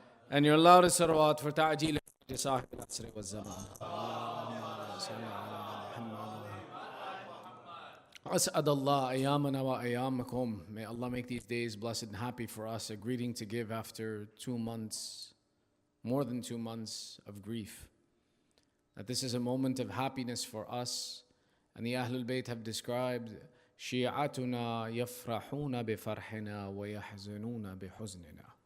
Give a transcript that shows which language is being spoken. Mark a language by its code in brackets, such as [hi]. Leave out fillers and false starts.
[en] And your loudest salawat for ta'jeel [ar] صاحب العصر والزمان. أسعد الله أيامنا وأيامكم. [en] May Allah make these days blessed and happy for us. A greeting to give after 2 months, more than 2 months of grief. That this is a moment of happiness for us. And the Ahlul Bayt have described [ar] شيعتنا يفرحون بفرحنا ويحزنون بحزننا.